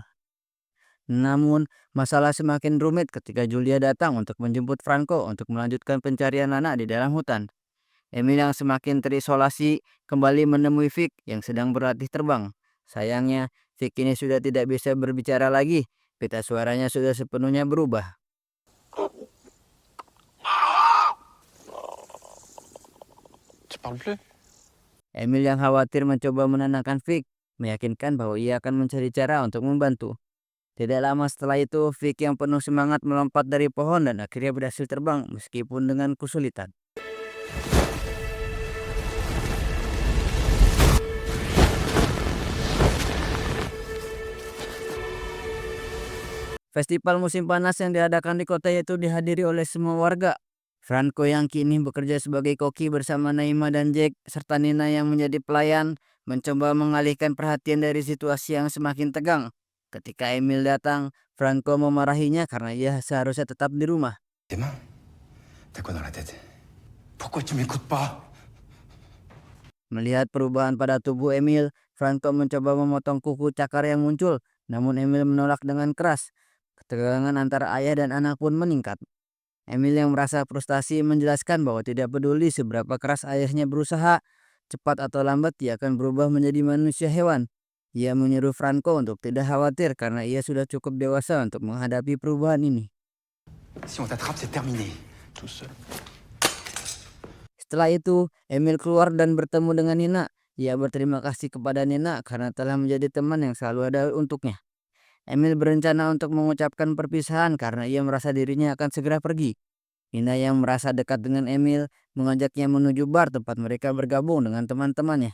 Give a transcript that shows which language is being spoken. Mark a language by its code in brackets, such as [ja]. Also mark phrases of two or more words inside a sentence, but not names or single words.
[id] Namun, masalah semakin rumit ketika Julia datang untuk menjemput Franco untuk melanjutkan pencarian Lana di dalam hutan. Emil yang semakin terisolasi kembali menemui Vic yang sedang berlatih terbang. Sayangnya, Vic ini sudah tidak bisa berbicara lagi. Pita suaranya sudah sepenuhnya berubah. [fr] Tu parles plus? [id] Emil yang khawatir mencoba menenangkan Vic, meyakinkan bahwa ia akan mencari cara untuk membantu. Tidak lama setelah itu, Vic yang penuh semangat melompat dari pohon dan akhirnya berhasil terbang meskipun dengan kesulitan. Festival musim panas yang diadakan di kota itu dihadiri oleh semua warga. Franco yang kini bekerja sebagai koki bersama Naima dan Jack serta Nina yang menjadi pelayan mencoba mengalihkan perhatian dari situasi yang semakin tegang. Ketika Emil datang, Franco memarahinya karena ia seharusnya tetap di rumah. [fr] Tes mains? T'as quoi dans la tête? Pourquoi tu m'écoutes pas? [id] Melihat perubahan pada tubuh Emil, Franco mencoba memotong kuku cakar yang muncul, namun Emil menolak dengan keras. Ketegangan antara ayah dan anak pun meningkat. Emil yang merasa frustasi menjelaskan bahwa tidak peduli seberapa keras ayahnya berusaha, cepat atau lambat ia akan berubah menjadi manusia hewan. Ia menyuruh Franco untuk tidak khawatir karena ia sudah cukup dewasa untuk menghadapi perubahan ini. [fr] Si on t'attrape, c'est terminé. Tout seul. [id] Setelah itu, Emil keluar dan bertemu dengan Nina. Ia berterima kasih kepada Nina karena telah menjadi teman yang selalu ada untuknya. Emil berencana untuk mengucapkan perpisahan karena ia merasa dirinya akan segera pergi. Nina yang merasa dekat dengan Emil mengajaknya menuju bar tempat mereka bergabung dengan teman-temannya.